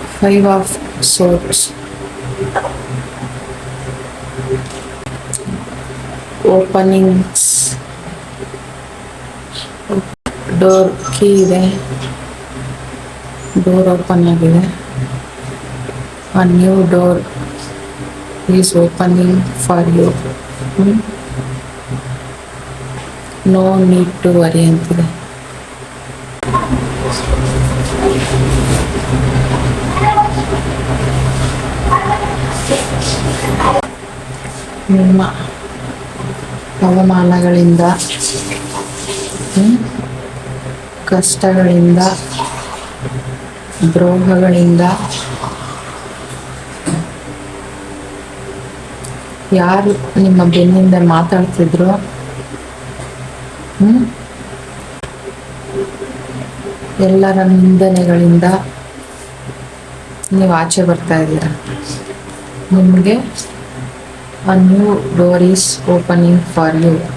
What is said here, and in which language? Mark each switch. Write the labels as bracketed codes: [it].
[kn] 5 of swords, openings, door key ಇದೆ, door open ಆಗಿದೆ. [en] A new door is opening for you. No need to worry [kn] ಅಂತಿದೆ. ನಿಮ್ಮ ಅವಮಾನಗಳಿಂದ, ಕಷ್ಟಗಳಿಂದ, ದ್ರೋಹಗಳಿಂದ, ಯಾರು ನಿಮ್ಮ ಬೆನ್ನಿಂದ ಮಾತಾಡ್ತಿದ್ರು, ಎಲ್ಲರ ನಿಂದನೆಗಳಿಂದ ನೀವು ಆಚೆ ಬರ್ತಾ ಇದ್ದೀರ. ನಿಮಗೆ [en] a new door is opening for you.